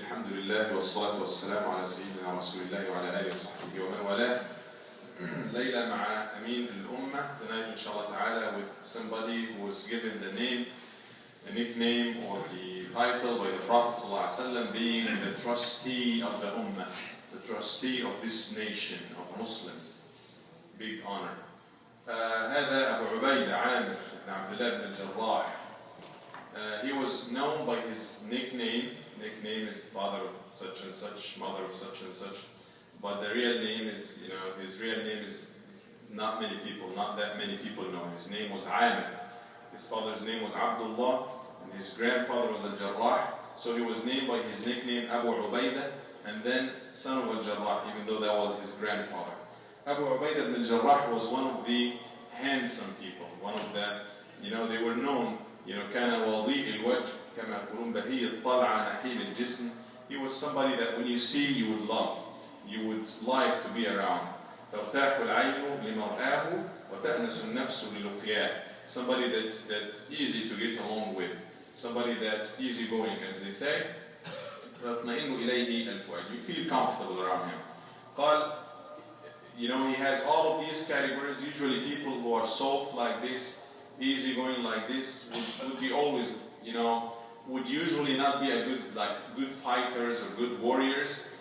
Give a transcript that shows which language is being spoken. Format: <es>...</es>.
<ar>لله والصلاة والسلام على سيدنا رسول الله وعلى آله وصحبه ومن والاه. ليلة مع أمين الأمة.</ar> <en>Tonight inshallah ta'ala with somebody who was given the name, the nickname or the title by the Prophet ﷺ being the trustee of the Ummah, the trustee of this nation of Muslims. Big honor.</en> <ar>هذا أبو عبيدة عامر بن عبد الله بن الجراح.</ar> <en>He was known by his nickname. Nickname is father of such and such, mother of such and such. But the real name is, his real name is not that many people know. His name was Amir. His father's name was Abdullah, and his grandfather was Al-Jarrah. So he was named by his nickname Abu Ubaidah, and then son of Al-Jarrah, even though that was his grandfather. Abu Ubaidah ibn Al-Jarrah was one of the handsome people. One of the, they were known,</en> <ar>كان وضيء الوجه كما يقولون بهي الطلعة نحيل الجسم.</ar> <en>He was somebody that when you see you would love, you would like to be around.</en> <ar>ترتاح العين لمرآه وتأنس النفس للقياه.</ar> <en>Somebody that's easy to get along with, somebody that's easygoing, as they say.</en> <ar>تطمئن إليه الفؤاد.</ar> <en>You feel comfortable around him. قال, he has all of these categories. Usually people who are soft like this, easygoing like this, would be always, would usually not be a good fighters or good warriors.</en>